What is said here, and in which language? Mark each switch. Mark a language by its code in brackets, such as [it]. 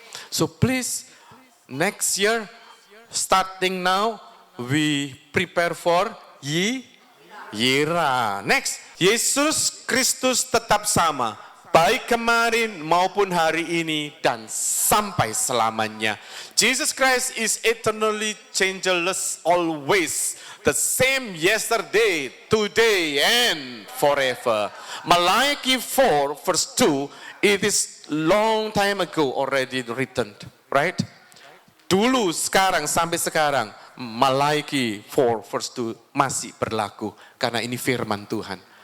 [en] So please, next year, starting now, we prepare for Yira. [id] Next, Yesus Kristus tetap sama. Baik kemarin maupun hari ini dan sampai selamanya. [en] Jesus Christ is eternally changeless always. The same yesterday, today and forever. Malachi 4 verse 2, it is long time ago already written, right? [id] Dulu, sekarang, sampai sekarang, Malachi 4 verse 2 masih berlaku. Karena ini firman Tuhan.